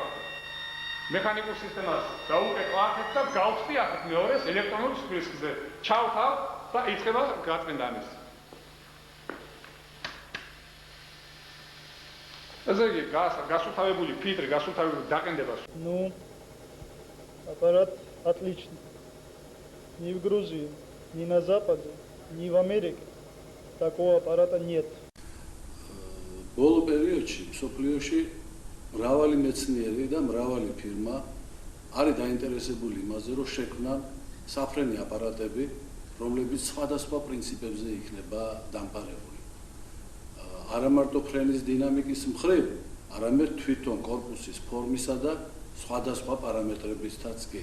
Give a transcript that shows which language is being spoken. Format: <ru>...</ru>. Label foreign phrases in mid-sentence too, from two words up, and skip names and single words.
<ka>მექანიკურ სისტემას დაუკეტო აქეთ და გავხსნი აქეთ მეორეს ელექტრონულ სპრისკზე. ჩავთავ და იწყება გაწმენდა ამის. ესე იგი, გასუთავებული ფილტრი, გასუთავებული დაყენდება.</ka> <ru>Ну, аппарат отличный. Ни в Грузии, ни на Западе, ни в Америке такого аппарата нет.</ru> <ka>ბოლო პერიოდში მსოფლიოში მრავალი მეცნიერი და მრავალი ფირმა არის დაინტერესებული იმაზე, რომ შექმნან საფრენი აპარატები, რომლებიც სხვადასხვა პრინციპებზე იქნება დამყარებული. არა მარტო ფრენის დინამიკის მხრივ, არამედ თვითონ კორპუსის ფორმისა და სხვადასხვა პარამეტრებისთაც კი.</ka>